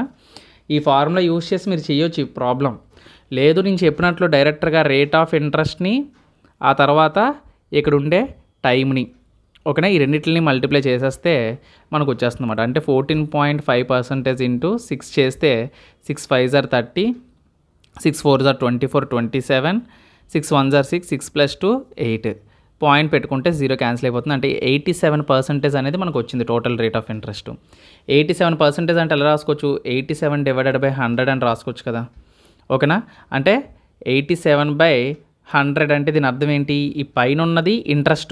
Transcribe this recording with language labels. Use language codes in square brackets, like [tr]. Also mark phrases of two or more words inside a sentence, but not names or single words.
[te] ఈ [en] formula use [te] చేసి మీరు చేయొచ్చు ఈ ప్రాబ్లం. లేదు నేను చెప్పినట్లు డైరెక్ట్గా [en] rate of interestని [te] ఆ తర్వాత ఇక్కడ ఉండే టైంని, ఓకేనా, ఈ రెండింటిని మల్టిప్లై చేసేస్తే మనకు వచ్చేస్తుంది అనమాట. అంటే 14.5% ఇంటూ 6 చేస్తే [en] 6 5s are 30, 6 4s are 24, 27, 6 1s are 6, 6 + 2 8. [te] పాయింట్ పెట్టుకుంటే 0 క్యాన్సిల్ అయిపోతుంది. అంటే 87% అనేది మనకు వచ్చింది [en] total rate of interest. [te] 87% అంటే ఎలా రాసుకోవచ్చు, 87/100 అని రాసుకోవచ్చు కదా. ఓకేనా, అంటే 87/100 అంటే దీని అర్థం ఏంటి, ఈ పైన ఉన్నది ఇంట్రెస్ట్.